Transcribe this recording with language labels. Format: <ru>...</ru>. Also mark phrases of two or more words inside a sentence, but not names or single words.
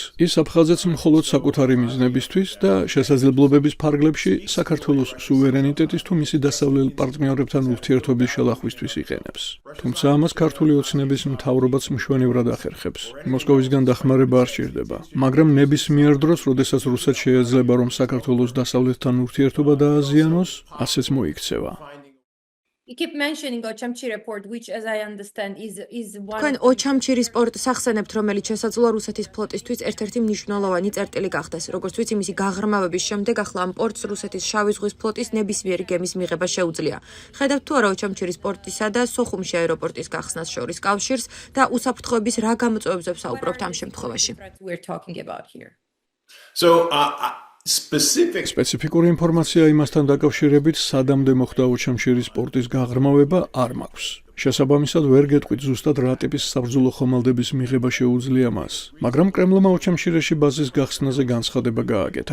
<ka>ის აფხაზეთს მხოლოდ საკუთარი მიზნებისთვის და შესაძლებლობების ფარგლებში საქართველოს სუვერენიტეტის თუ მისი დასავლელ პარტნიორებთან ურთიერთობის შელახვისთვის იყენებს. თუმცა ამას ქართული ოცნების მთავრობაც მშვენივრად ახერხებს. მოსკოვისგან დახმარება არ სჭირდება, მაგრამ ნებისმიერ დროს, როდესაც რუსეთს შეეძლება, რომ საქართველოს დასავლეთთან ურთიერთობა დააზიანოს, ასეც მოიქცევა.</ka> <en>You keep mentioning Ochamchi report, which, as I understand, is one.</en> <ka>თქვენ ოჩამჩირის პორტს ახსენებთ, რომელიც შესაძლოა რუსეთის ფლოტისთვის ერთ-ერთი მნიშვნელოვანი წერტილი გახდეს. როგორც ვიცი, მისი გაღრმავების შემდეგ ახლა ამ პორტს რუსეთის შავი ზღვის ფლოტის ნებისმიერი გემის მიღება შეუძლია. ხედავთ თუ არა ოჩამჩირის პორტისა და სოხუმში აეროპორტის გახსნას შორის კავშირს და უსაფრთხოების რა გამოწვევებზე ვსაუბრობთ ამ შემთხვევაში.</ka> <en>We're talking about here. So,</en> <ka>სპეციფიკური ინფორმაცია იმასთან დაკავშირებით, სადამდე მოხდა ოჩამშირის პორტის გაღრმავება არ მაქვს. შესაბამისად ვერ გეტყვით ზუსტად რა ტიპის საბრძოლო ხომალდების მიღება შეუძლია მას. მაგრამ კრემლმა ოჩამშირეში ბაზის გახსნაზე განცხადება გააკეთა.</ka>